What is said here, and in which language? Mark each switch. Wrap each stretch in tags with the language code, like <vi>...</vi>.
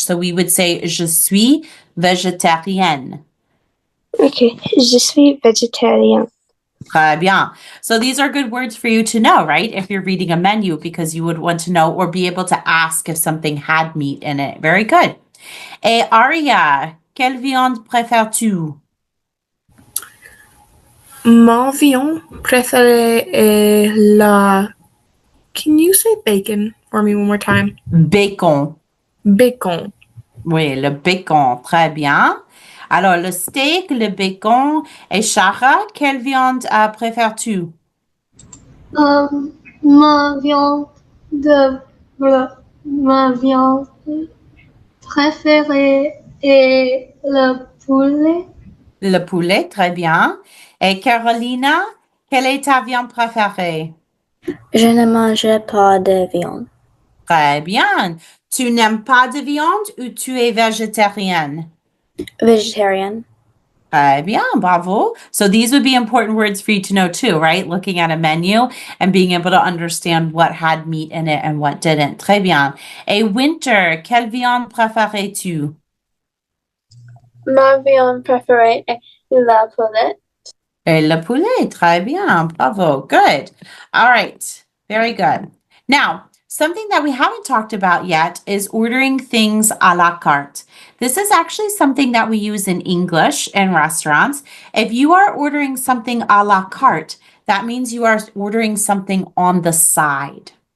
<en>So we would say</en> <fr>je suis végétarienne. Okay, je suis vegetarian. Très bien.</fr> <en>So these are good words for you to know, right? If you're reading a menu, because you would want to know or be able to ask if something had meat in it. Very good.</en> <fr>Et Aria, quelle viande préfères-tu? Mon viande préférée est la.</fr> <en>Can you say bacon for me one more time? Bacon. Bacon.</en> <fr>Oui, le bacon. Très bien. Alors, le steak, le bacon. Et Shara, quelle viande préfères-tu? Ma viande ma viande préférée est le poulet. Le poulet, très bien. Et Carolina, quelle est ta viande préférée? Je ne mange pas de viande. Très bien. Tu n'aimes pas de viande ou tu es végétarienne?</fr> <en>Vegetarian.</en> <fr>Très bien, bravo.</fr> <en>So these would be important words for you to know too, right? Looking at a menu and being able to understand what had meat in it and what didn't.</en> <fr>Très bien. Et Winter, quelle viande préfères-tu? Ma viande préférée est la poulet. Et le poulet, très bien, bravo,</fr> <en>good. All right, very good. Now, something that we haven't talked about yet is ordering things a la carte. This is actually something that we use in English in restaurants. If you are ordering something a la carte, that means you are ordering something on the side.</en>